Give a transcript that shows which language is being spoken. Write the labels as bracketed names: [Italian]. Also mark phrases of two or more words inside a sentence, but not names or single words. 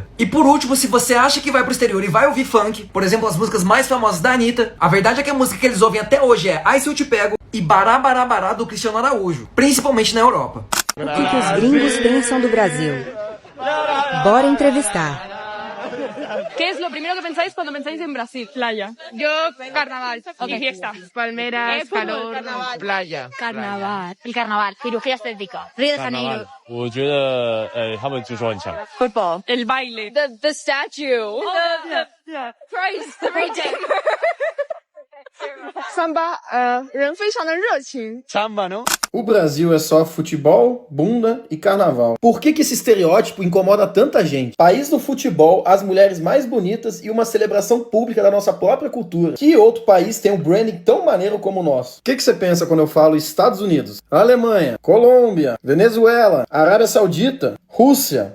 [Portuguese] E por último, se você acha que vai pro exterior e vai ouvir funk, por exemplo, as músicas mais famosas da Anitta, a verdade é que a música que eles ouvem até hoje é Ai Se Eu Te Pego e Bará Bará Bará do Cristiano Araújo, principalmente na Europa. O que os gringos pensam do Brasil? Bora entrevistar. [Spanish] ¿Qué es lo primero que pensáis cuando pensáis en Brasil? Playa. Yo, carnaval y fiesta. Palmeras, calor, playa. Carnaval. El carnaval. Cirugía estética. Río de Janeiro. [Chinese] 我觉得他们就说很强。 [Spanish] Football. El baile. [English] The statue. The Christ, the Redeemer. [Portuguese] Samba, [Chinese] 人非常的热情。 [Portuguese] Samba, não? O Brasil é só futebol, bunda e carnaval. Por que esse estereótipo incomoda tanta gente? País do futebol, as mulheres mais bonitas e uma celebração pública da nossa própria cultura. Que outro país tem um branding tão maneiro como o nosso? O que você pensa quando eu falo Estados Unidos, Alemanha, Colômbia, Venezuela, Arábia Saudita, Rússia?